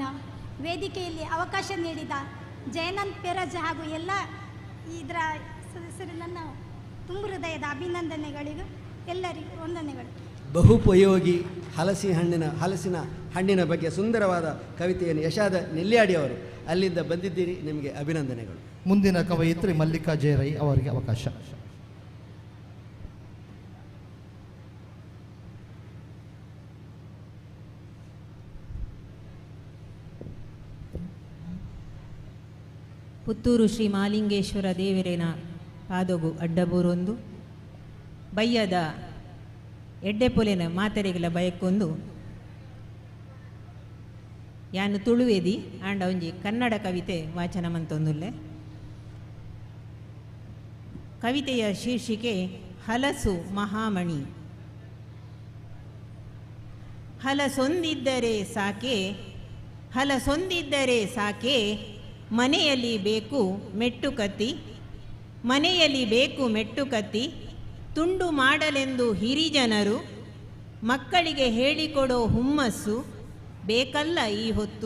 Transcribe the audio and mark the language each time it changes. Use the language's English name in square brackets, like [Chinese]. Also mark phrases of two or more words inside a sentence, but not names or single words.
[Kannada] ವೇದಿಕೆಯಲ್ಲಿ ಅವಕಾಶ ನೀಡಿದ ಜಯನಂದ್ ಪೆರಜ್ ಹಾಗೂ ಎಲ್ಲ ಇದರ ಸದಸ್ಯರು ನನ್ನ ತುಂಬ ಹೃದಯದ ಅಭಿನಂದನೆಗಳಿಗೂ ಎಲ್ಲರಿಗೂ ವಂದನೆಗಳು. ಬಹುಪಯೋಗಿ ಹಲಸಿನ ಹಣ್ಣಿನ ಬಗ್ಗೆ ಸುಂದರವಾದ ಕವಿತೆಯನ್ನು ಯಶಾದ ನೆಲ್ಯಾಡಿಯವರು ಅಲ್ಲಿಂದ ಬಂದಿದ್ದೀರಿ, ನಿಮಗೆ ಅಭಿನಂದನೆಗಳು. ಮುಂದಿನ ಕವಯಿತ್ರಿ ಮಲ್ಲಿಕಾ ಜಯರೈ ಅವರಿಗೆ ಅವಕಾಶ. [Tulu] ಪುತ್ತೂರು ಶ್ರೀ ಮಾಲಿಂಗೇಶ್ವರ ದೇವರೇನ ಪಾದೊಗು ಅಡ್ಡಬೂರೊಂದು ಬಯ್ಯದ ಎಡ್ಡೆಪೊಲೆನ ಮಾತೆರೆಗಳ ಬಯಕ್ಕೊಂದು ಯಾನು ತುಳುವೇದಿ ಆಂಡ ಒಂಜಿ ಕನ್ನಡ ಕವಿತೆ ವಾಚನ ಮಂತೊಂದುಲ್ಲೆ. [Kannada] ಕವಿತೆಯ ಶೀರ್ಷಿಕೆ ಹಲಸು ಮಹಾಮಣಿ. ಹಲಸೊಂದಿದ್ದರೆ ಸಾಕೆ ಮನೆಯಲ್ಲಿ ಬೇಕು ಮೆಟ್ಟು ಕತ್ತಿ ತುಂಡು ಮಾಡಲೆಂದು ಹಿರಿಜನರು ಮಕ್ಕಳಿಗೆ ಹೇಳಿಕೊಡೋ ಹುಮ್ಮಸ್ಸು ಬೇಕಲ್ಲ ಈ ಹೊತ್ತು.